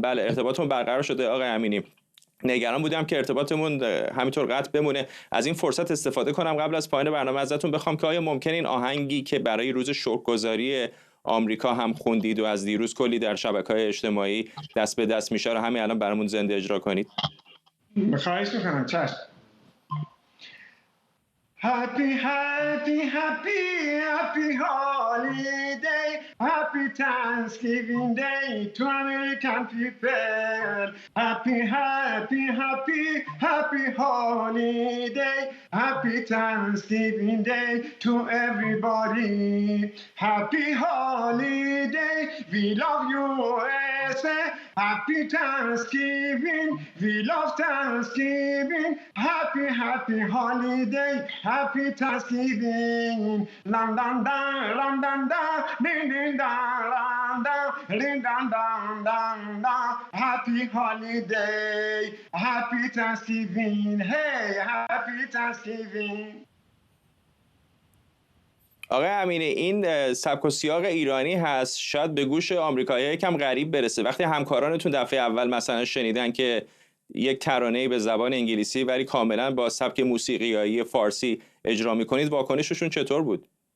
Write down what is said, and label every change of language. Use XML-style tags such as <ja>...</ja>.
<fa>بله ارتباطمون برقرار شده آقای امینی. نگران بودم که ارتباطمون همینطور قطع بمونه. از این فرصت استفاده کنم قبل از پایان برنامه ازتون بخوام که آیا ممکن این آهنگی که برای روز شکرگزاری آمریکا هم خوندید و از دیروز کلی در شبکه‌های اجتماعی دست به دست میشه رو همین الان برامون زنده اجرا کنید؟ خواهش میکنم. چشم.</fa> <en>Happy, happy, happy, happy holiday, happy Thanksgiving Day to American people. Happy, happy, happy, happy holiday, happy Thanksgiving Day to everybody. Happy holiday, we love USA. Happy Thanksgiving, we love Thanksgiving. Happy, happy holiday. Happy Thanksgiving, dun dun dun, dun dun dun, ding ding dun dun dun, ding dun dun dun dun. Happy holiday, happy Thanksgiving, hey, happy Thanksgiving.</en> <fa>آقای امینی، این سبک و سیاق ایرانی هست، شاید به گوش آمریکایی‌ها یکم غریب برسه. وقتی همکارانتون دفعه اول مثلا شنیدن که یک ترانه‌ای به زبان انگلیسی ولی کاملا با سبک موسیقیایی فارسی اجرا می‌کنید، واکنششون چطور بود؟</fa>